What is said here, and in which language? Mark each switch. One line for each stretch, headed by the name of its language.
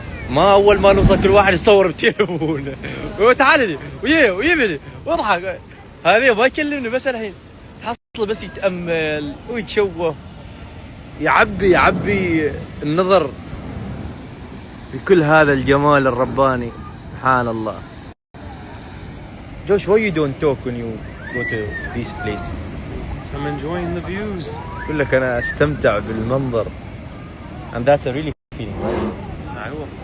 Arabic: ما أول ما نوصل كل واحد يصور بتليفونه وتعال لي ويبني واضحك. هذه ما يكلمني بس الحين حصله بس يتأمل ويتشوق يعبي النظر بكل هذا الجمال الرباني. سبحان الله.
English: Josh, why you don't talk when you go to these places? I'm enjoying the views.
Arabic: أقول لك أنا أستمتع بالمنظر.
English: And that's a really feeling, right?